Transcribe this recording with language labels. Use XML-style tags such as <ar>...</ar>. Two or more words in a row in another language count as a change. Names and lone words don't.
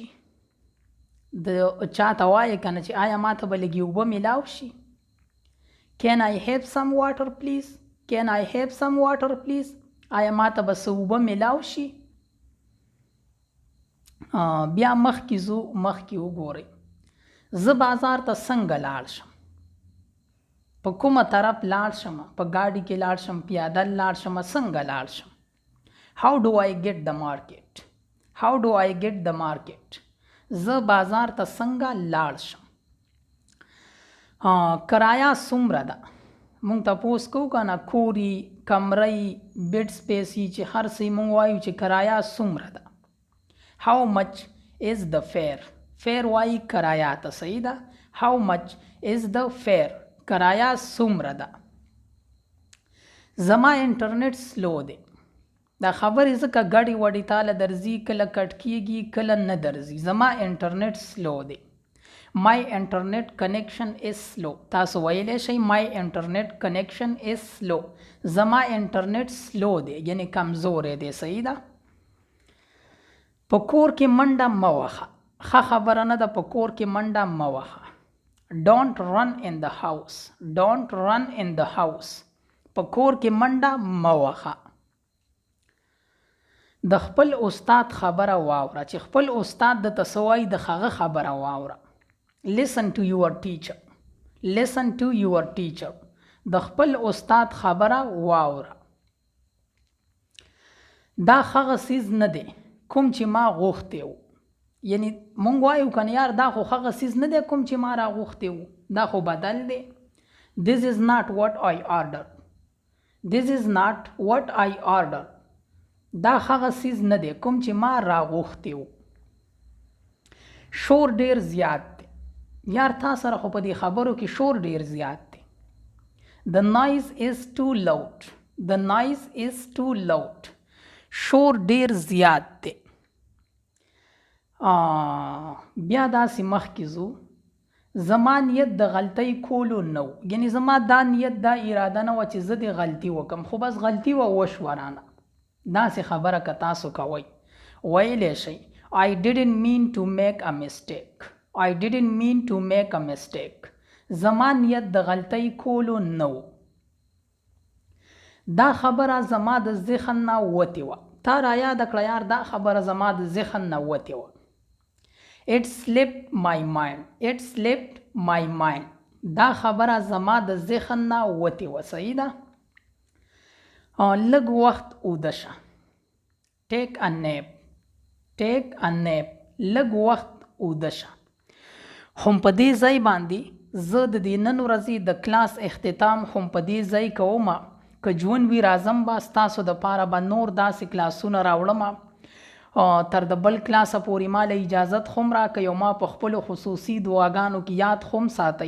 <ps>د چا ته وایې که نه چې آیا ما ته به لږې اوبه میلاو شي.</ps> <en>Can I have some water please? Can I have some water please?</en> <ps>آیا ما ته به څه اوبه میلاو شي؟ بیا مخکې ځو، مخکې وګورئ. زه بازار ته څنګه لاړ شم؟ په کومه طرف لاړ شم؟ په ګاډي کې لاړ شم، پیادل لاړ شم، څنګه لاړ شم؟</ps> <en>How do I get the market? How do I get the market?</en> <ps>زه بازار ته څنګه لاړ شم؟ کرایه څومره ده؟ مونږ تپوس کوو که نه، کوري، کمرې،</ps> <en>bed space</en> <ps>چې هر څه مونږ وایو چې کرایه څومره ده.</ps> <en>How much is the fare?</en> <ps>فیر وایي کرایه ته، صحیح ده.</ps> <en>How much is the fare?</en> <ps>کرایه څومره ده. زما</ps> <en>internet slow</en> <ps>دی. دا خبرې ځکه ګډې وډې تاله درځي، کله کټ کېږي کله نه درځي. زما</ps> <en>internet slow</en> <ps>دی.</ps> <en>My internet connection is slow.</en> <ps>تاسو ویلی شئ</ps> <en>my internet connection is slow.</en> <ps>زما</ps> <en>internet slow</en> <ps>دی، یعنی کمزوری دی، صحیح ده. په کور کې منډه مه وهه. ښه خبره نه ده په کور کې منډه مه وهه.</ps> <en>Don't run in the house. Don't run in the house.</en> <ps>په کور کې منډه مه وهه. د خپل استاد خبره واوره. چې خپل استاد درته څه وایي د هغه خبره واوره.</ps> <en>Listen to your teacher. Listen to your teacher.</en> <ps>د خپل استاد خبره واوره. دا هغه څیز نه دی کوم چې ما غوښتی و. یعنی مونږ وایو که نه یار دا خو هغه څیز نه دی کوم چې ما را غوښتی و، دا خو بدل دی.</ps> <en>This is not what I ordered. This is not what I ordered.</en> <ps>دا هغه څیز نه دی کوم چې ما را غوښتی و. شور ډیر زیات دی. یار تا سره خو په دې خبرو کې شور ډیر زیات دی.</ps> <en>The noise is too loud. The noise is too loud.</en> <ps>شور ډیر زیات دی. بیا داسې مخکې ځو. زما نیت د غلطۍ کولو نه و. یعنی زما دا نیت دا اراده نه وه چې زه دې غلطي وکړم، خو بس غلطي وشوه رانه. داسې خبره که تاسو کوئ ویلی شئ</ps> <en>I didn't mean to make a mistake. I didn't mean to make a mistake.</en> <ps>زما نیت د غلطۍ کولو نه و. دا خبره زما د ذهن نه وتې وه. تا را یاده کړه یار دا خبره زما د ذهن نه وتې وه.</ps> <en>It slipped my mind. It slipped my mind.</en> <ps>دا خبره زما د ذهن نه وتې وه، صحیح ده. لږ وخت اوده شه.</ps> <en>Take a nap. Take a nap.</en> <ps>لږ وخت اوده شه. هم په دې ځای باندې زه د دې نن ورځې د کلاس اختتام هم په دې ځای کوم. که ژوند وي راځم به ستاسو دپاره به نور داسې کلاسونه راوړم. تر د بل کلاسه پورې ما له اجازت هم راکئ او ما په خپلو خصوصي دعاګانو کې یاد هم ساتئ.</ps>